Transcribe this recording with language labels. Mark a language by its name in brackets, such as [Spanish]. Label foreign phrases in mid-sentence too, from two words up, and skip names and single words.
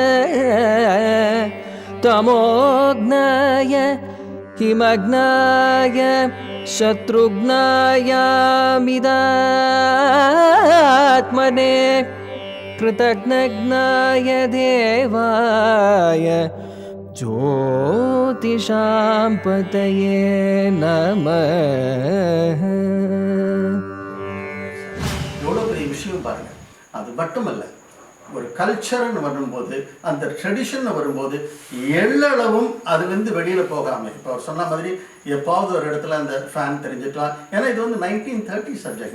[Sanskrit] तमोघ्नाय हिमग्नाय शत्रुघ्नायामिदात्मने कृतघ्नघ्नाय देवाय ज्योतिषां पतये नमः. [Tamil] எவ்வளோ பெரிய விஷயம் பாருங்க. அது மட்டுமல்ல, ஒரு கல்ச்சர்னு வரும்போது, அந்த ட்ரெடிஷன் வரும்போது எல்லளவும் அதுலேருந்து வெளியில் போகாமல், இப்போ அவர் சொன்ன மாதிரி எப்பாவது ஒரு இடத்துல அந்த ஃபேன் தெரிஞ்சுக்கலாம். ஏன்னா இது வந்து 1930 சப்ஜெக்ட்.